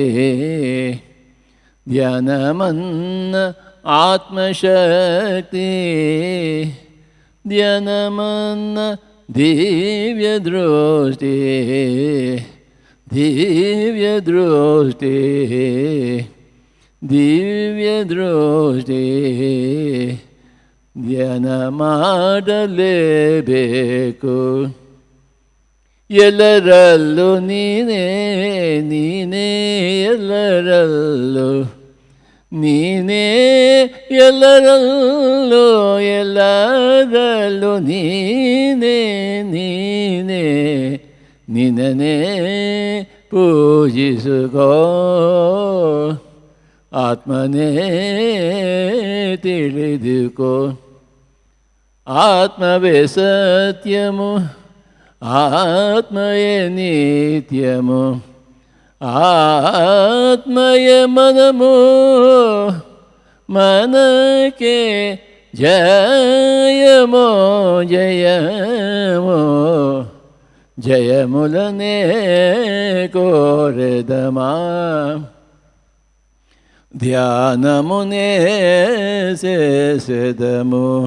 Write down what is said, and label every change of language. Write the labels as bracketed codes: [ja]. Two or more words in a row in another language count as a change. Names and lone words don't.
[te] ధ్యానమన్న ఆత్మశక్తి ధ్యానమన్న దివ్య దృష్టి. దివ్య దృష్టి దివ్య దృష్టి. [kn] ಧ್ಯಾನ ಮಾಡಲೇಬೇಕು ಎಲ್ಲರಲ್ಲೂ ನೀನೇ ನೀನೇ ಎಲ್ಲರಲ್ಲೂ ನೀನೇ ಎಲ್ಲರಲ್ಲೂ ಎಲ್ಲರಲ್ಲೂ ನೀನೇ ನೀನೇ ನಿನ್ನನೇ ಪೂಜಿಸುಕೋ ಆತ್ಮನೇ ತಿಳಿದುಕೋ. [te] ఆత్మవే సత్యము ఆత్మయే నిత్యము ఆత్మయే మనము మనకే జయమో జయమో జయములనే కోరెదమా ధ్యానమునే చేసెదము.